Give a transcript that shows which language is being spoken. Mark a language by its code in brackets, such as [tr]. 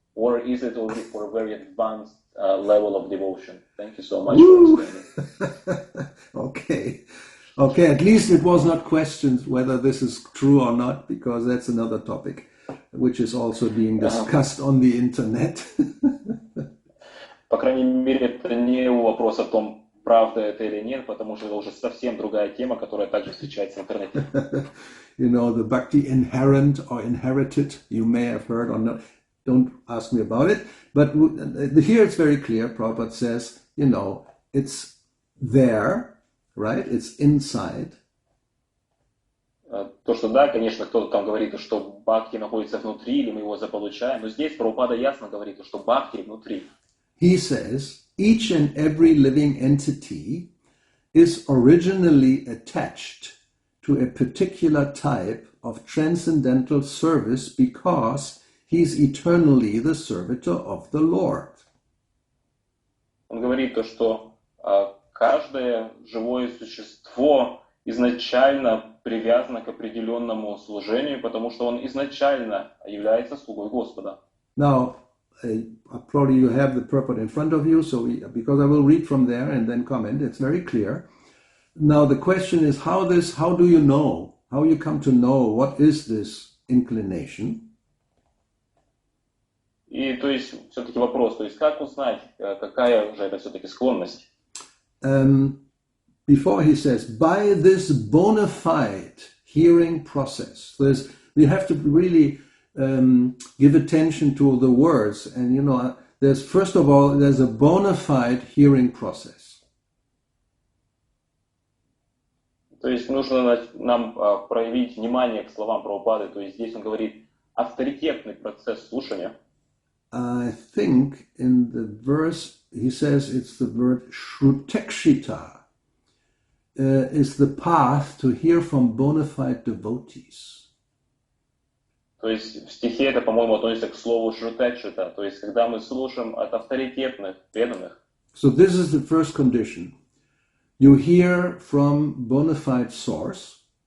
[en] Or is it only for a very advanced level of devotion? Thank you so much for explaining. Okay, at least it was not questioned whether this is true or not, because that's another topic, which is also being discussed on the internet. [ru] По крайней мере, это не вопрос о том, правда это или нет, потому что это уже совсем другая тема, которая также встречается в интернете. [en] The bhakti inherent or inherited, you may have heard or not. Don't ask me about it. But here it's very clear. Prabhupada says, it's there, right? It's inside. [ru] То, что да, конечно, кто-то там говорит, что бхакти находится внутри, или мы его заполучаем. Но здесь Прабхупада ясно говорит, что бхакти внутри. [en] He says, each and every living entity is originally attached to a particular type of transcendental service because he's eternally the servitor of the Lord. [ru] Он говорит то, что каждое живое существо изначально привязано к определенному служению, потому что он изначально является слугой Господа. [en] Now, probably you have the purport in front of you, so because I will read from there and then comment, it's very clear. Now the question is how do you know, how you come to know what is this inclination? [ru] И то есть все-таки вопрос, то есть как узнать, какая же это все-таки склонность? [en] Before he says, by this bona fide hearing process, we have to really give attention to the words. And, there's, first of all, there's a bona fide hearing process. [ru] То есть нужно нам проявить внимание к словам Прабхупады. То есть здесь он говорит авторитетный процесс слушания. [en] I think in the verse, he says it's the word shrutekshita. Is the path to hear from bona fide devotees. [ru] То есть в стихе это, по-моему, относится к слову шрутекшита, то есть когда мы слушаем от авторитетных, преданных. [en] So this is the first condition. You hear from bona fide source.